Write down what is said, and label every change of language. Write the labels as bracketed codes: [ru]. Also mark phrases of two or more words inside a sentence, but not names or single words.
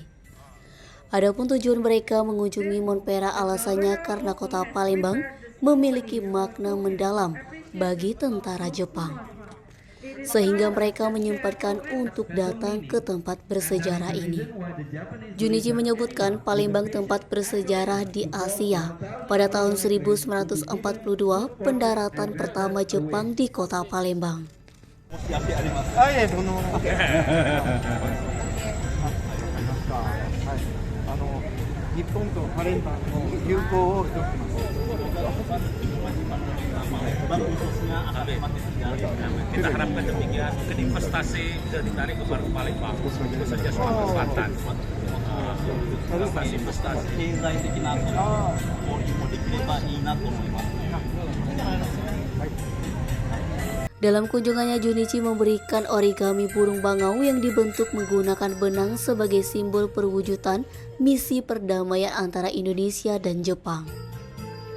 [id] Adapun tujuan mereka mengunjungi Monpera alasannya karena kota Palembang memiliki makna mendalam bagi tentara Jepang, sehingga mereka menyempatkan untuk datang ke tempat bersejarah ini. Junichi menyebutkan Palembang tempat bersejarah di Asia. Pada tahun 1942, pendaratan pertama Jepang di kota Palembang. [ja] 日本とパレンバンの友好を祈ってます。 [id] Bang khususnya kita harapkan demikian, mungkin investasi ditarik ke Palembang, khususnya Sumatera Selatan. Investasi. Dalam kunjungannya, Junichi memberikan origami burung bangau yang dibentuk menggunakan benang sebagai simbol perwujudan misi perdamaian antara Indonesia dan Jepang.